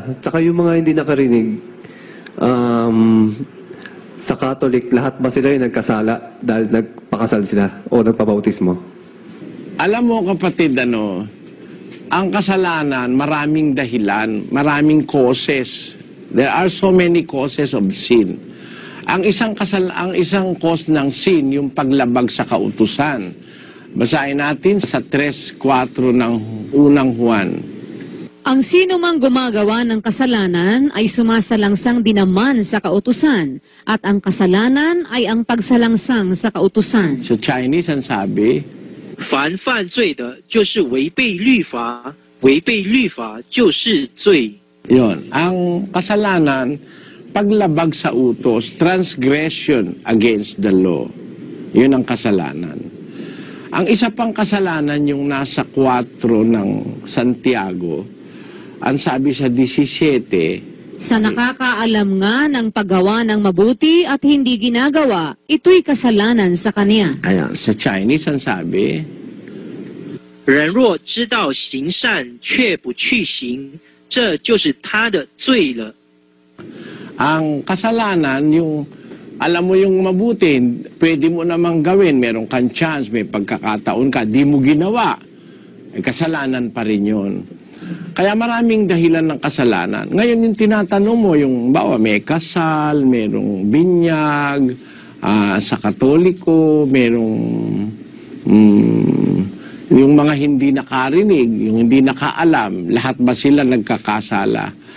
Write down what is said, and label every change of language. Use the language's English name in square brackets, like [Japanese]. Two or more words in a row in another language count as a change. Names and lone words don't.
[Filipino] Tsaka yung mga hindi nakarinig, sa Catholic, lahat ba sila yung nagkasala dahil nagpakasal sila o nagpabautismo? Alam mo, kapatid, ang kasalanan, maraming dahilan, maraming causes. [English] There are so many causes of sin. [Filipino] Ang isang cause ng sin, yung paglabag sa kautusan. Basahin natin sa 3:4 ng unang Juan. Ang sino mang gumagawa ng kasalanan ay sumasalangsang din naman sa kautusan, at ang kasalanan ay ang pagsalangsang sa kautusan. Sa Chinese, ang sabi, [Chinese] 凡犯罪的，就是违背律法；违背律法，就是罪。 [Filipino] Yon, ang kasalanan, paglabag sa utos, [English] transgression against the law. [Filipino] Yun ang kasalanan. Ang isa pang kasalanan yung nasa 4 ng Santiago, ang sabi sa 17, sa nakakaalam nga ng paggawa ng mabuti at hindi ginagawa, ito'y kasalanan sa kanya. Ayan, sa Chinese ang sabi, [Chinese] 人若知道行善却不去行，这就是他的罪了。 [Filipino] ang kasalanan, yung alam mo yung mabuti, pwede mo namang gawin, meron kang chance, may pagkakataon ka, di mo ginawa, kasalanan pa rin yun. Kaya maraming dahilan ng kasalanan. Ngayon yung tinatanong mo, yung may kasal, merong binyag, sa Katoliko, merong yung mga hindi nakarinig, yung hindi nakaalam, lahat ba sila nagkakasala?